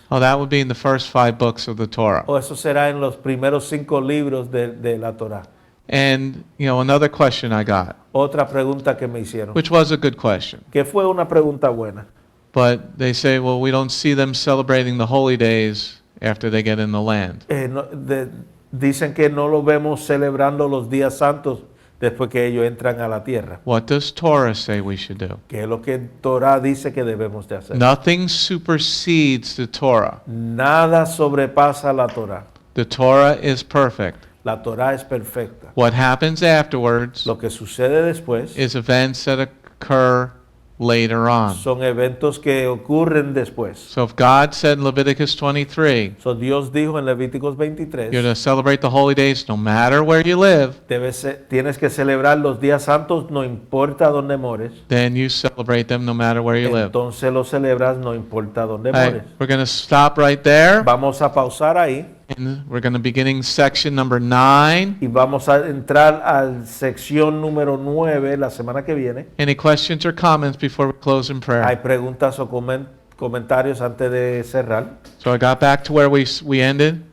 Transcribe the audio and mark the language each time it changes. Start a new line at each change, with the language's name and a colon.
English: Oh, that would be in the first 5 books of the Torah.
Spanish: O eso será en los primeros 5 libros de la Torah.
English: And, another question I got,
Spanish: Otra pregunta que me hicieron,
English: which was a good question.
Spanish: que fue una pregunta buena.
English: But they say, well, we don't see them celebrating the holy days after they get in the land.
Spanish: Dicen que no lo vemos celebrando los días santos después que ellos entran a la tierra.
English: What does Torah say we should do?
Spanish: ¿Qué es lo que Torah dice que debemos de hacer?
English: Nothing supersedes the Torah.
Spanish: Nada sobrepasa la Torah.
English: The Torah is perfect.
Spanish: La Torah es perfecta.
English: What happens afterwards
Spanish: Lo que sucede después
English: is events that occur later on.
Spanish: son eventos que ocurren después.
English: So if God said in Leviticus 23,
Spanish: So Dios dijo en Levíticos 23,
English: you're to celebrate the holy days no matter where you live,
Spanish: tienes que celebrar los días santos no importa dónde mores.
English: then you celebrate them no matter where you live.
Spanish: Entonces lo celebras no importa dónde
English: All right,
Spanish: mores.
English: we're going to stop right there.
Spanish: Vamos a pausar ahí
English: And we're going to be beginning section number 9.
Spanish: y vamos a entrar a la sección número 9 la semana que viene.
English: Any questions or comments before we close in prayer?
Spanish: preguntas o comentarios antes de cerrar.
English: So I got back to where we ended.